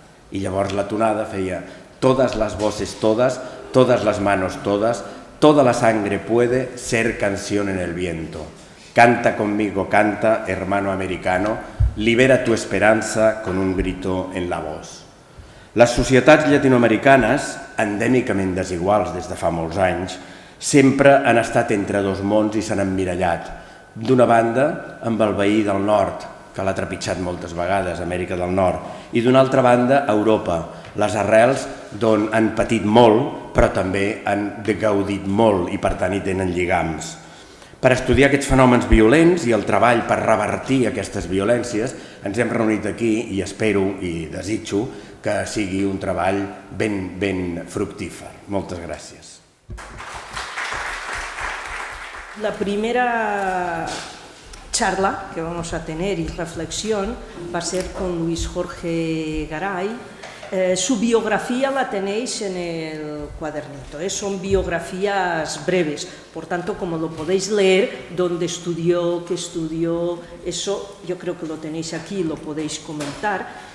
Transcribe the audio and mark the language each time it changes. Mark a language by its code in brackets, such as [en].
[ca] I llavors la tonada feia: [es] todas las voces todas, todas las manos todas, toda la sangre puede ser canción en el viento. Canta conmigo, canta, hermano americano, libera tu esperanza con un grito en la voz. [ca] Les societats llatinoamericanes, endèmicament desiguals des de fa molts anys, sempre han estat entre dos mons i s'han emmirallat. D'una banda, amb el veí del nord, que l'ha trepitjat moltes vegades, Amèrica del Nord, i d'una altra banda, Europa, les arrels d'on han patit molt, però també han gaudit molt i per tant hi tenen lligams. Per estudiar aquests fenòmens violents i el treball per revertir aquestes violències ens hem reunit aquí i espero i desitjo que sigui un treball ben fructífer. Moltes gràcies. [es] La primera charla que vamos a tener y reflexión va a ser con Luis Jorge Garay. Su biografía la tenéis en el cuadernito, son biografías breves, por tanto, como lo podéis leer, dónde estudió, qué estudió, eso yo creo que lo tenéis aquí, lo podéis comentar.